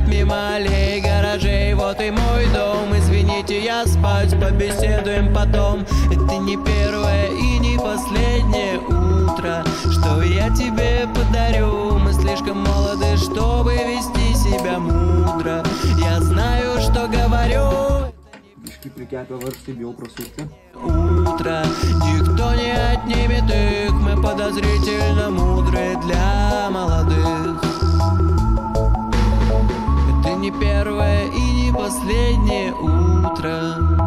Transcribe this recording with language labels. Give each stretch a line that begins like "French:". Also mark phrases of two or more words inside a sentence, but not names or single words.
Russian: Мимо аллей, гаражей, вот и мой дом. Извините, я спать, побеседуем потом. Это не первое и не последнее утро, что я тебе подарю. Мы слишком молоды, чтобы вести себя мудро. Я знаю, что говорю.
Lithuanian: Biškai prikepę varštai, bijau prasukti.
Russian: Утро, никто не отнимет их. Мы подозрительно мудрые для молодых. Это не первое и не последнее утро.